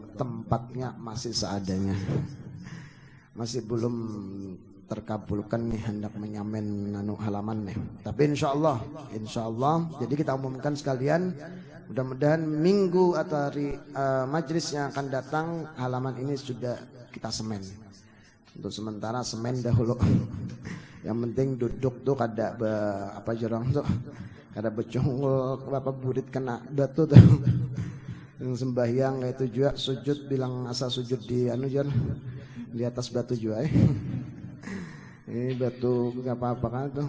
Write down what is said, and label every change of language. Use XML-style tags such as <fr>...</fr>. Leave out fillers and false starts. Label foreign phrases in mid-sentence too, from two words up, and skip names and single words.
<id>Tempatnya masih seadanya, masih belum terkabulkan nih, hendak menyamen halaman nih. Tapi</id> <ar>insya Allah,</ar> <id>jadi kita umumkan sekalian, mudah-mudahan minggu atau hari majlis yang akan datang halaman ini sudah kita semen. Untuk sementara semen dahulu.</id> <bjn>Yang penting duduk tuh kada apa jorong tuh, kada becungul apa burit kena batu tuh.</bjn> <id>Yang sembahyang itu juga sujud, bilang asa sujud di di atas batu juga ini batu gak apa-apa kan tuh.</id>